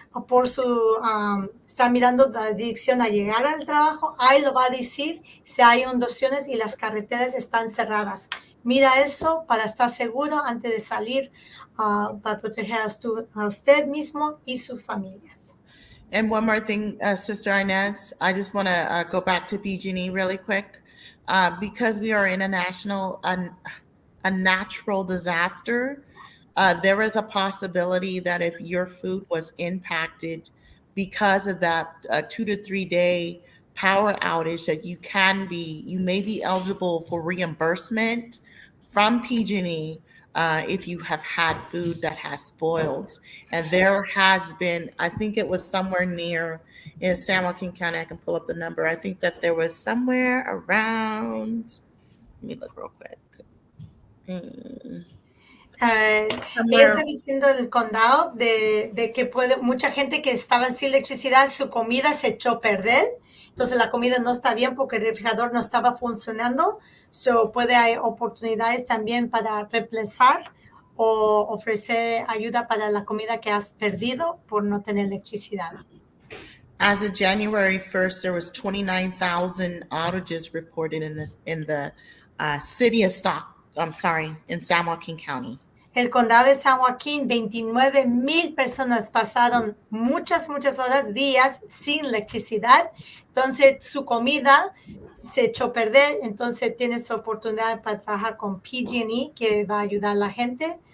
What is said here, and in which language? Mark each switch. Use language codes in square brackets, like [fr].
[es] por su, está mirando la dirección a llegar al trabajo, ahí lo va a decir si hay inundaciones y las carreteras están cerradas. Mira eso para estar seguro antes de salir, para proteger a usted mismo y sus familias. [en] And one more thing, Sister Inez, I just want to go back to PG&E really quick. Because we are in a natural disaster, there is a possibility that if your food was impacted because of that 2 to 3 day power outage, that you may be eligible for reimbursement from PG&E if you have had food that has spoiled. And there has been, I think it was somewhere near in San Joaquin County, I can pull up the number. I think that there was somewhere around, let me look real quick. [es] Está diciendo el condado de que mucha gente que estaba sin electricidad, su comida se echó a perder. Entonces la comida no está bien porque el refrigerador no estaba funcionando. Puede haber oportunidades también para reemplazar o ofrecer ayuda para la comida que has perdido por no tener electricidad. [en] As of January 1st, there was 29,000 outages reported in the city of in San Joaquin County. [es] El condado de San Joaquín, 29,000 personas pasaron muchas horas, días sin electricidad. Entonces su comida se echó a perder. Entonces tienes oportunidad para trabajar con PG&E, que va a ayudar a la gente.